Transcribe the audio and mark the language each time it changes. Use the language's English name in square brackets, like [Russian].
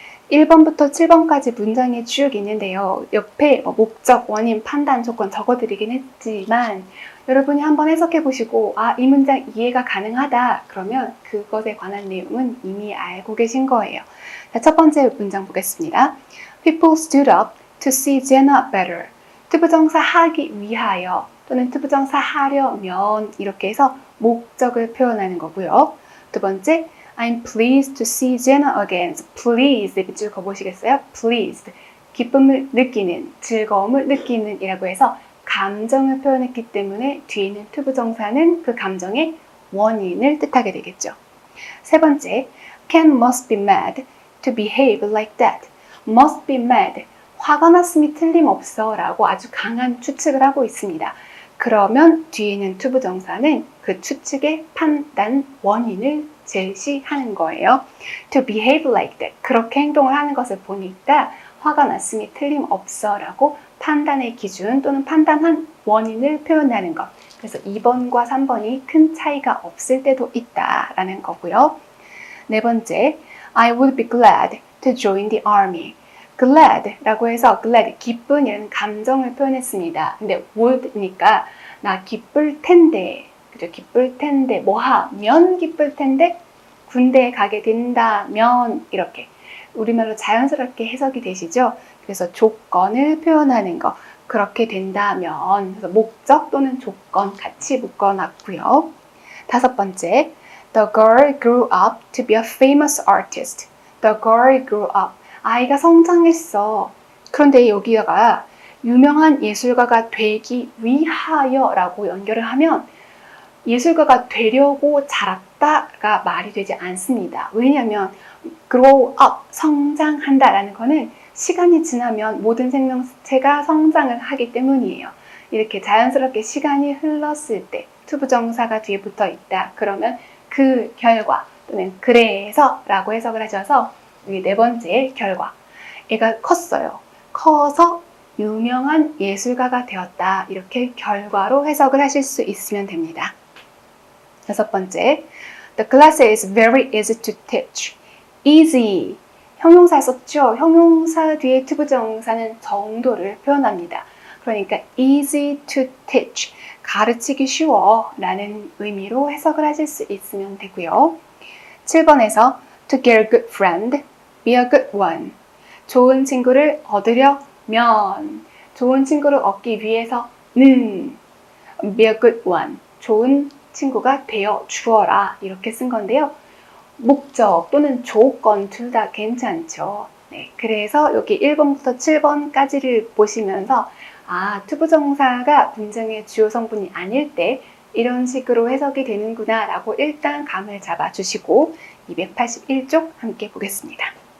[Korean] 1번부터 7번까지 문장이 쭉 있는데요. 옆에 목적, 원인, 판단, 조건 적어드리긴 했지만 여러분이 한번 해석해 보시고 이 문장 이해가 가능하다 그러면 그것에 관한 내용은 이미 알고 계신 거예요. 자, 첫 번째 문장 보겠습니다. [English] People stood up to see Jenna better. [Korean] 투부정사 하기 위하여 또는 투부정사 하려면 이렇게 해서 목적을 표현하는 거고요. 두 번째, [English] I'm pleased to see Jenna again. [Korean] Pleased 밑줄 그어보시겠어요? [English] Pleased. [Korean] 기쁨을 느끼는, 즐거움을 느끼는 이라고 해서 감정을 표현했기 때문에 뒤에 있는 투부정사는 그 감정의 원인을 뜻하게 되겠죠. 세 번째, [English] Ken must be mad to behave like that. Must be mad. [Korean] 화가 났음이 틀림없어 라고 아주 강한 추측을 하고 있습니다. 그러면 뒤에 있는 투부정사는 그 추측의 판단, 원인을 제시하는 거예요. [English] To behave like that. [Korean] 그렇게 행동을 하는 것을 보니까 화가 났음이 틀림없어 라고 판단의 기준 또는 판단한 원인을 표현하는 것. 그래서 2번과 3번이 큰 차이가 없을 때도 있다라는 거고요. 네 번째, [English] I would be glad to join the army. [Korean] glad 라고 해서 glad, 기쁜이라는 감정을 표현했습니다. 근데 would니까 나 기쁠 텐데, 그죠? 기쁠 텐데, 뭐 하면 기쁠 텐데, 군대에 가게 된다면 이렇게 우리말로 자연스럽게 해석이 되시죠? 그래서 조건을 표현하는 거, 그렇게 된다면, 그래서 목적 또는 조건 같이 묶어놨고요. 다섯 번째, [English] The girl grew up to be a famous artist. The girl grew up. [Korean] 아이가 성장했어. 그런데 여기다가 유명한 예술가가 되기 위하여 라고 연결을 하면 예술가가 되려고 자랐다가 말이 되지 않습니다. 왜냐하면 grow up, 성장한다 라는 거는 시간이 지나면 모든 생명체가 성장을 하기 때문이에요. 이렇게 자연스럽게 시간이 흘렀을 때 투부정사가 뒤에 붙어 있다. 그러면 그 결과 또는 그래서 라고 해석을 하셔서 여기 네 번째 결과. 애가 컸어요. 커서 유명한 예술가가 되었다. 이렇게 결과로 해석을 하실 수 있으면 됩니다. 다섯 번째, [English] The class is very easy to teach. [Korean] easy, 형용사 썼죠? 형용사 뒤에 투부정사는 정도를 표현합니다. 그러니까 [English] easy to teach, [Korean] 가르치기 쉬워 라는 의미로 해석을 하실 수 있으면 되고요. 7번에서 [English] To get a good friend, be a good one. [Korean] 좋은 친구를 얻으려면, 좋은 친구를 얻기 위해서는 [English] be a good one, [Korean] 좋은 친구가 되어 주어라 이렇게 쓴 건데요. 목적 또는 조건 둘 다 괜찮죠. 네, 그래서 여기 1번부터 7번까지를 보시면서 투부정사가 문장의 주요 성분이 아닐 때 이런 식으로 해석이 되는구나 라고 일단 감을 잡아주시고 281쪽 함께 보겠습니다.